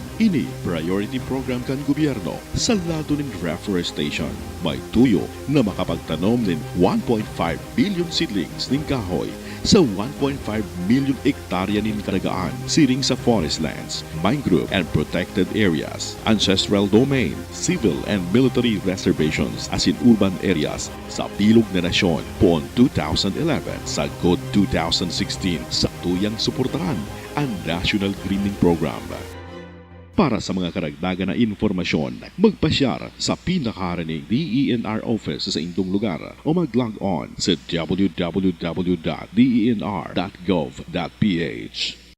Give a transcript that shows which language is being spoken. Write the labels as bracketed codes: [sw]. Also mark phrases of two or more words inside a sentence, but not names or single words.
[bik] Ini priority program kan gobyerno sa lado ng reforestation. May tuyo na makapagtanom ng [en] 1.5 billion seedlings [bik] ng kahoy sa 1.5 million hektarya ng karagaan, siring sa [en] forest lands, mangrove and protected areas, ancestral domain, civil and military reservations [bik] as in [en] urban areas [bik] sa Bilog na Nasyon poon 2011 sa GOD 2016 sa tuyang suportahan ang National Greening Program. Para sa mga karagdagan na informasyon, magpasyar sa pinakaharaning DENR office sa inyong lugar o mag-log on sa www.denr.gov.ph.